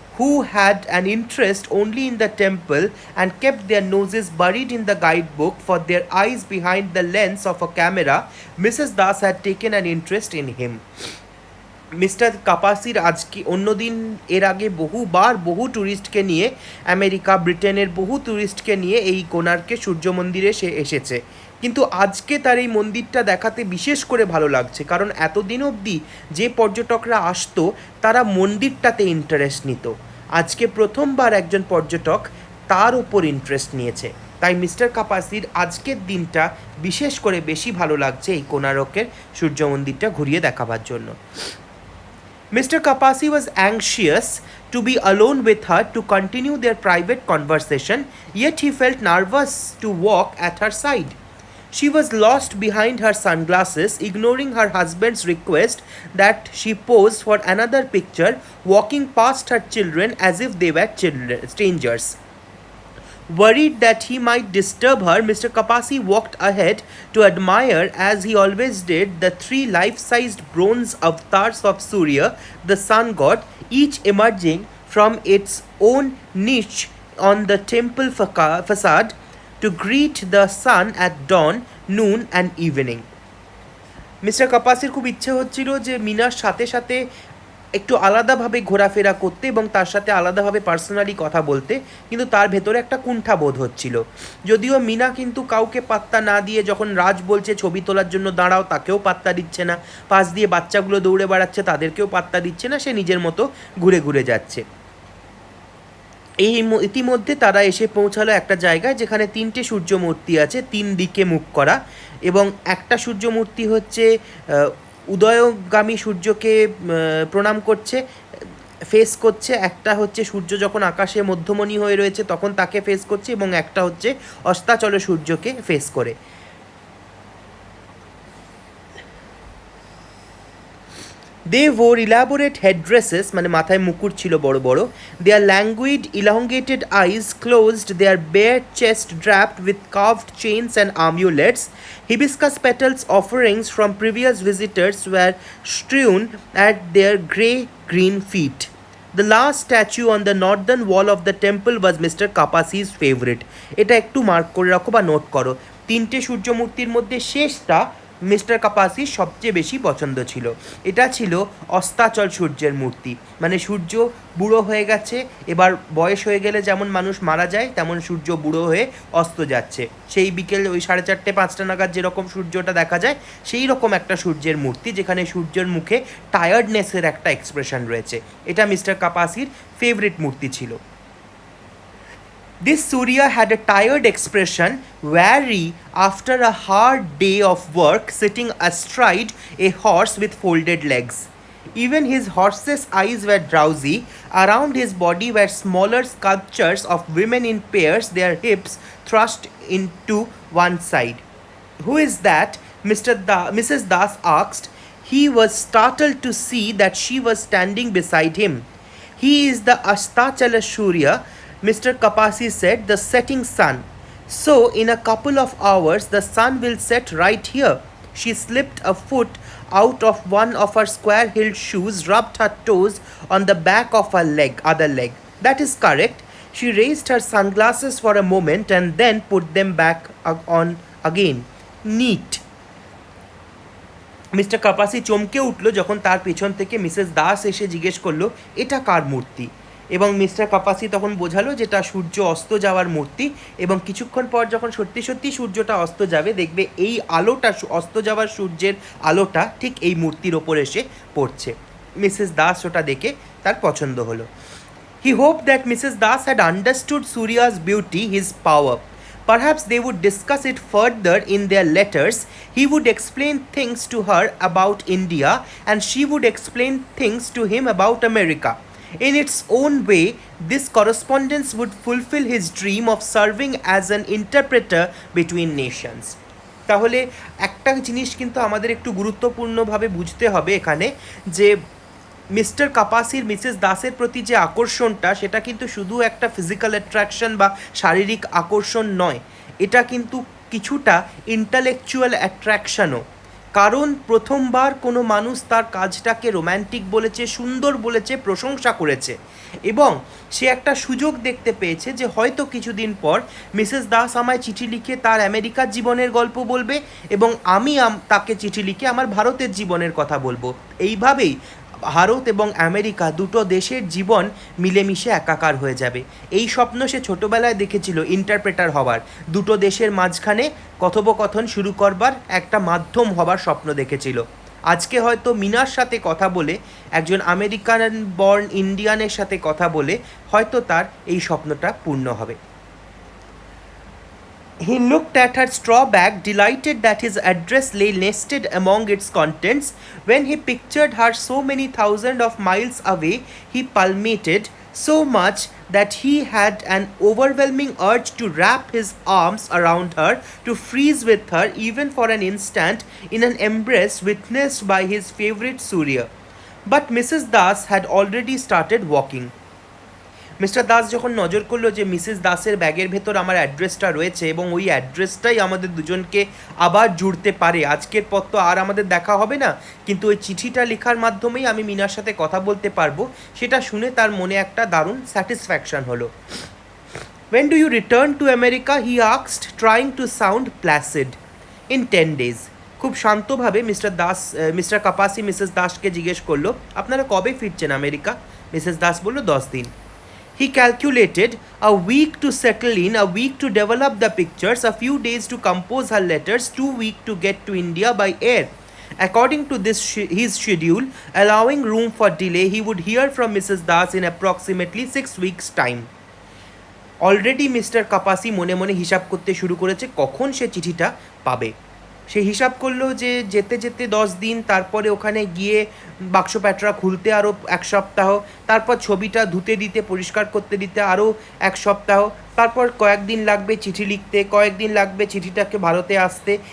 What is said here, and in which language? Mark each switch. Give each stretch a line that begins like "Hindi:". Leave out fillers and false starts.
English: who had an interest only in the temple and kept their noses buried in the guidebook for their eyes behind the lens of a camera, Mrs. Das had taken an interest in him.
Bangla: Mister কাপাসির আজকে অন্যদিন এর আগে বহুবার বহু ট্যুরিস্টকে নিয়ে America ব্রিটেনের বহু ট্যুরিস্টকে নিয়ে এই কোণার্কে সূর্য মন্দিরে সে এসেছে, কিন্তু আজকে তার এই মন্দিরটা দেখাতে বিশেষ করে ভালো লাগছে, কারণ এতদিন অবধি যে পর্যটকরা আসতো তারা মন্দিরটাতে ইন্টারেস্ট নিত। আজকে প্রথমবার একজন পর্যটক তার উপর ইন্টারেস্ট নিয়েছে, তাই মিস্টার কাপাসির আজকের দিনটা বিশেষ করে বেশি ভালো লাগছে এই কোণার্কের সূর্য মন্দিরটা ঘুরিয়ে দেখাবার জন্য।
English: Mr. Kapasi was anxious to be alone with her to continue their private conversation, yet he felt nervous to walk at her side. She was lost behind her sunglasses, ignoring her husband's request that she pose for another picture, walking past her children as if they were strangers. Worried that he might disturb her, Mr. Kapasi walked ahead to admire, as he always did, the three life-sized bronze avatars of Surya, the sun god, each emerging from its own niche on the temple facade to greet the sun at dawn, noon and evening.
Bangla: Mister কাপাসির খুব ইচ্ছে হচ্ছিল যে মিনার সাথে সাথে একটু আলাদাভাবে ঘোরাফেরা করতে এবং তার সাথে আলাদাভাবে পার্সোনালি কথা বলতে, কিন্তু তার ভেতরে একটা কুণ্ঠা বোধ হচ্ছিল। যদিও মিনা কিন্তু কাউকে পাত্তা না দিয়ে যখন রাজ বলছে ছবি তোলার জন্য দাঁড়াও, তাকেও পাত্তা দিচ্ছে না, পাশ দিয়ে বাচ্চাগুলো দৌড়ে বেড়াচ্ছে তাদেরকেও পাত্তা দিচ্ছে না, সে নিজের মতো ঘুরে ঘুরে যাচ্ছে। এই ইতিমধ্যে তারা এসে পৌঁছালো একটা জায়গায় যেখানে তিনটে সূর্য মূর্তি আছে, তিন দিকে মুখ করা, এবং একটা সূর্য মূর্তি হচ্ছে উদয়গামী সূর্যকে প্রণাম করছে, ফেস করছে, একটা হচ্ছে সূর্য যখন আকাশে মধ্যমণি হয়ে রয়েছে তখন তাকে ফেস করছে, এবং একটা হচ্ছে অস্তাচল সূর্যকে ফেস করে।
English: They wore elaborate headdresses,
Bangla: মানে মাথায় মুকুট ছিল বড় বড়.
English: Their languid, elongated eyes closed, their bare chest draped with carved chains and amulets. Hibiscus petals offerings from previous visitors were strewn at their grey-green feet. The last statue on the northern wall of the temple was Mr. Kapasi's favorite.
Bangla: এটা একটু mark করে রাখো বা note করো। তিনটে সূর্য মূর্তির মধ্যে শেষটা মিস্টার কাপাসির সবচেয়ে বেশি পছন্দ ছিল। এটা ছিল অস্তাচল সূর্যের মূর্তি, মানে সূর্য বুড়ো হয়ে গেছে, এবার বয়স হয়ে গেলে যেমন মানুষ মারা যায় তেমন সূর্য বুড়ো হয়ে অস্ত যাচ্ছে, সেই বিকেল ওই 4:30-5টা নাগাদ যেরকম সূর্যটা দেখা যায় সেই রকম একটা সূর্যের মূর্তি, যেখানে সূর্যের মুখে টায়ার্ডনেসের একটা এক্সপ্রেশন রয়েছে। এটা মিস্টার কাপাসির ফেভারিট মূর্তি ছিল।
English: This Surya had a tired expression, weary after a hard day of work, sitting astride a horse with folded legs. Even his horse's eyes were drowsy. Around his body were smaller sculptures of women in pairs, their hips thrust into one side. "Who is that?" Mrs. Das asked. He was startled to see that she was standing beside him. "He is the Astachala Surya," Mr. Kapasi said, "the setting sun. So, in a couple of hours, the sun will set right here." She slipped a foot out of one of her square-heeled shoes, rubbed her toes on the back of her other leg. "That is correct." She raised her sunglasses for a moment and then put them back on again. "Neat."
Bangla: Mister কাপাসি চমকে উঠল যখন তার পেছন থেকে Mrs Das এসে জিজ্ঞেস করলো, এটা কার মূর্তি? এবং মিস্টার কাপাসি তখন বোঝালো যেটা সূর্য অস্ত যাওয়ার মূর্তি, এবং কিছুক্ষণ পর যখন সত্যি সত্যি সূর্যটা অস্ত যাবে দেখবে এই আলোটা, অস্ত যাওয়ার সূর্যের আলোটা ঠিক এই মূর্তির ওপর এসে পড়ছে। মিসেস দাস ওটা দেখে তার পছন্দ হলো।
English: He hoped that Mrs. Das had understood Surya's beauty, his power. Perhaps they would discuss it further in their letters. He would explain things to her about India, and she would explain things to him about America. In its own way, this correspondence would fulfill his dream of serving as an interpreter between nations.
Bangla: তাহলে একটা জিনিস কিন্তু আমাদের একটু গুরুত্বপূর্ণভাবে বুঝতে হবে এখানে, যে মিস্টার কাপাসির মিসেস দাসের প্রতি যে আকর্ষণটা সেটা কিন্তু শুধু একটা ফিজিক্যাল অ্যাট্রাকশন বা শারীরিক আকর্ষণ নয়, এটা কিন্তু কিছুটা ইন্টালেকচুয়াল অ্যাট্রাকশনও। কারণ প্রথমবার কোনো মানুষ তার কাজটাকে রোম্যান্টিক বলেছে, সুন্দর বলেছে, প্রশংসা করেছে, এবং সে একটা সুযোগ দেখতে পেয়েছে যে হয়তো কিছুদিন পর মিসেস দাস আমায় চিঠি লিখে তার আমেরিকার জীবনের গল্প বলবে, এবং আমি তাকে চিঠি লিখে আমার ভারতের জীবনের কথা বলবো। এইভাবেই ভারত এবং আমেরিকা দুটো দেশের জীবন মিলেমিশে একাকার হয়ে যাবে। এই স্বপ্ন সে ছোটোবেলায় দেখেছিল ইন্টারপ্রেটার হওয়ার, দুটো দেশের মাঝখানে কথোপকথন শুরু করবার একটা মাধ্যম হবার স্বপ্ন দেখেছিল। আজকে হয়তো মিনার সাথে কথা বলে, একজন আমেরিকান বর্ন ইন্ডিয়ানের সাথে কথা বলে হয়তো তার এই স্বপ্নটা পূর্ণ হবে।
English: He looked at her straw bag, delighted that his address lay nested among its contents. When he pictured her so many thousand of miles away, he palpitated so much that he had an overwhelming urge to wrap his arms around her, to freeze with her even for an instant in an embrace witnessed by his favorite Surya. But Mrs. Das had already started walking.
Bangla: Mister Das যখন নজর করলো যে Mrs দাসের ব্যাগের ভেতর আমার অ্যাড্রেসটা রয়েছে, এবং ওই অ্যাড্রেসটাই আমাদের দুজনকে আবার জুড়তে পারে, আজকের পর তো আর আমাদের দেখা হবে না, কিন্তু ওই চিঠিটা লেখার মাধ্যমেই আমি মিনার সাথে কথা বলতে পারবো, সেটা শুনে তার মনে একটা দারুণ স্যাটিসফ্যাকশন হলো।
English: When do you return to America? He asked, trying to sound placid. In 10 days.
Bangla: খুব শান্তভাবে মিস্টার কাপাসি মিসেস দাসকে জিজ্ঞেস করলো, আপনারা কবে ফিরছেন আমেরিকা? মিসেস দাস বলল 10 দিন।
English: He calculated a week to settle in, a week to develop the pictures, a few days to compose her letters, 2 weeks to get to India by air. According to his schedule, allowing room for delay, he would hear from Mrs. Das in approximately 6 weeks' time.
Bangla: Already mister কাপাসি মনে মনে হিসাব করতে শুরু করেছে কখন সে চিঠিটা পাবে। সে হিসাব করলো যে যেতে যেতে 10 দিন, তারপরে ওখানে গিয়ে বাক্স প্যাটরা খুলতে আরও 1 সপ্তাহ, তারপর ছবিটা ধুতে দিতে, পরিষ্কার করতে দিতে আরও 1 সপ্তাহ, তারপর কয়েকদিন লাগবে চিঠি লিখতে, কয়েকদিন লাগবে চিঠিটাকে ভারতে আসতে।